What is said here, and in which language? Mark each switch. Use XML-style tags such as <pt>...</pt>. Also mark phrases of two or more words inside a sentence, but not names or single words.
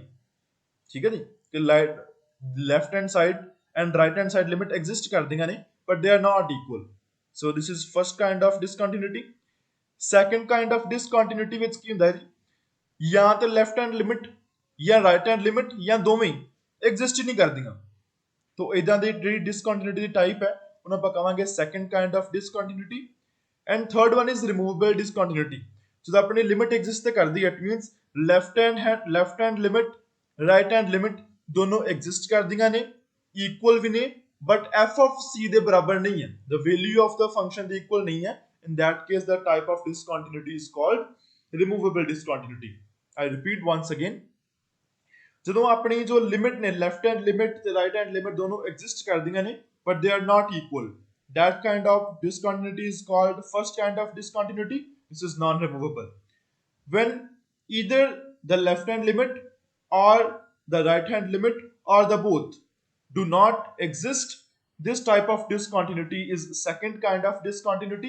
<pa>ਠੀਕ ਹੈ ਜੀ, ਕਿ</pa> <en>left hand side and right hand side limit exist</en> <pa>ਕਰਦੀਆਂ ਨੇ</pa> <en>but they are not equal. So this is first kind of discontinuity. Second kind of discontinuity</en> <pa>ਵਿੱਚ ਕੀ ਹੁੰਦਾ ਹੈ ਜੀ, ਜਾਂ ਤੇ</pa> <en>left hand limit</en> <pa>ਜਾਂ</pa> <en>right hand limit</en> <pa>ਜਾਂ ਦੋਵੇਂ ਐਗਜ਼ਿਸਟ ਨਹੀਂ ਕਰਦੀਆਂ. तो ਇਦਾਂ ਦੀ ਜਿਹੜੀ ਡਿਸਕੰਟੀਨਿਊਟੀ ਦੀ ਟਾਈਪ ਹੈ ਉਹਨੂੰ ਆਪਾਂ ਕਹਾਂਗੇ</pa> <en>second kind of discontinuity. And third one is removable discontinuity.</en> <pa>ਜਦੋਂ ਆਪਣੀ ਲਿਮਿਟ ਐਗਜ਼ਿਸਟ ਤੇ ਕਰਦੀ ਹੈ,</pa> <en>it means left hand limit right hand limit</en> <pa>ਦੋਨੋਂ ਐਗਜ਼ਿਸਟ ਕਰਦੀਆਂ ਨੇ, ਇਕੁਅਲ ਵੀ ਨੇ,</pa> <en>but f of c</en> <pa>ਦੇ ਬਰਾਬਰ ਨਹੀਂ ਹੈ,</pa> <en>the value of the function</en> <pa>ਦੇ equal ਨਹੀਂ ਹੈ.</pa> <en>In that case the type of discontinuity is called removable discontinuity. I repeat once again,</en> <pa>ਜਦੋਂ ਆਪਣੀ ਜੋ ਲਿਮਿਟ ਨੇ</pa> <en>left hand limit ਤੇ right hand limit</en> <pa>ਦੋਨੋਂ ਐਗਜ਼ਿਸਟ ਕਰਦੀਆਂ ਨੇ</pa> <en>but they are not equal, that kind of discontinuity is called first kind of discontinuity. This is non removable. When either the left hand limit or the right hand limit or the both do not exist, this type of discontinuity is second kind of discontinuity.</en>